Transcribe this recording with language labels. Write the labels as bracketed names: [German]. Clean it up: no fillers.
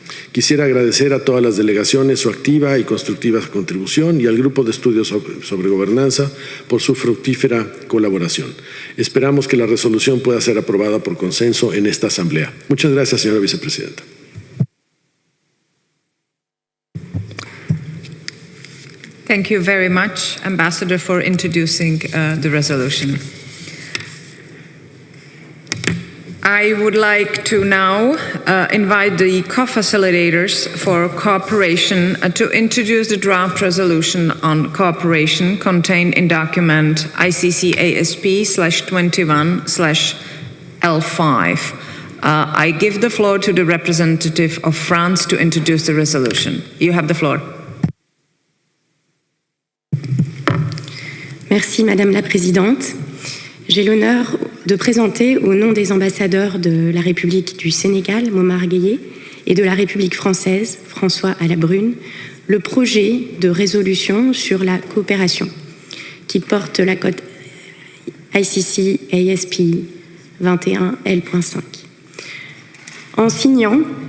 [Spanish] Quisiera agradecer a todas las delegaciones su activa y constructiva contribución y al grupo de estudios sobre gobernanza por su fructífera colaboración. Esperamos que la resolución pueda ser aprobada por consenso en esta Asamblea. Muchas gracias, señora vicepresidenta. [English] Thank you very much, Ambassador, for introducing the resolution. I would like to now invite the co-facilitators for cooperation to introduce the draft resolution on cooperation contained in document ICC ASP/21/L5. I give the floor to the representative of France to introduce the resolution. You have the floor. [French] Merci Madame la Présidente. J'ai l'honneur de présenter au nom des ambassadeurs de la République du Sénégal, Momar Gueye, et de la République française, François Alabrune, le projet de résolution sur la coopération qui porte la cote ICC ASP 21L.5. En signant